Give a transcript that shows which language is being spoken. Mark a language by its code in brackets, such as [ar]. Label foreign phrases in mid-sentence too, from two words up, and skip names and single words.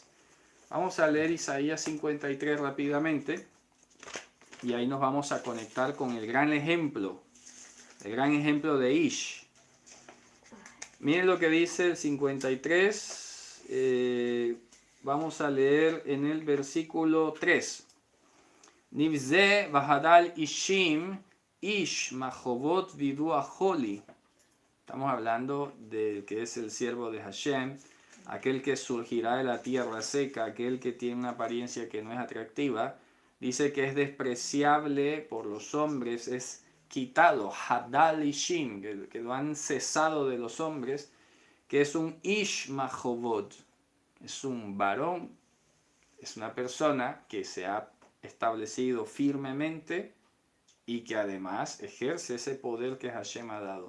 [es] Vamos a leer Isaías 53 rápidamente y ahí nos vamos a conectar con el gran ejemplo de ish. Miren lo que dice el 53, vamos a leer en el versículo 3. [he] נבזה וחדל אישים איש מכאבות וידוע חלי. [es] Estamos hablando de que es el siervo de Hashem, aquel que surgirá de la tierra seca, aquel que tiene una apariencia que no es atractiva. Dice que es despreciable por los hombres, es quitado, [he] חדל אישים, [es] que lo han cesado de los hombres, que es un [he] איש מכאבות, [es] es un varón, es una persona que se ha establecido firmemente y que además ejerce ese poder que Hashem ha dado.